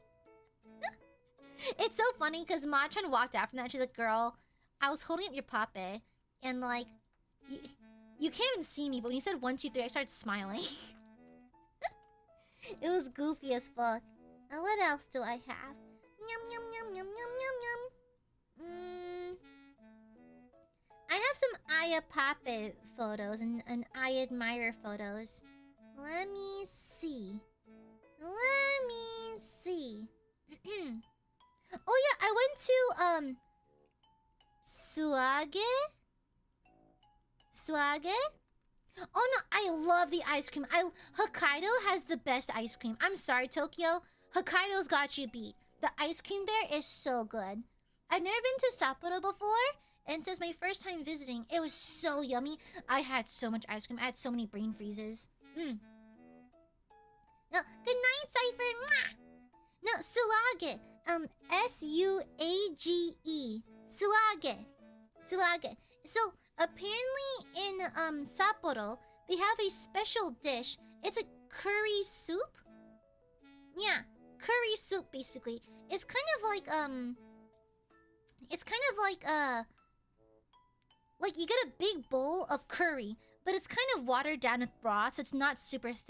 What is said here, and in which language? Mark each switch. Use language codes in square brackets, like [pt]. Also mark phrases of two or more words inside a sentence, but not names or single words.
[en] It's so funny because Ma-chan walked out from that. She's like, girl, I was holding up your pape. And like, You can't even see me, but when you said 1, 2, 3, I started smiling. It was goofy as fuck. What else do I have? Yum yum yum yum yum yum yum. I have some AiaPape photos and Aiadmirer photos. Let me see. Let me see. Oh yeah, I went to Suage? Oh no, I love the ice cream. Hokkaido has the best ice cream. I'm sorry, Tokyo. Hokkaido's got you beat. The ice cream there is so good. I've never been to Sapporo before, and since my first time visiting, it was so yummy. I had so much ice cream. I had so many brain freezes. No, good night, Cypher. Mwah! No, Suage. S-U-A-G-E. Suage. Suage. So, apparently in Sapporo, they have a special dish. It's a curry soup. Yeah, curry soup basically. It's kind of like like you get a big bowl of curry, but it's kind of watered down with broth, so it's not super thick.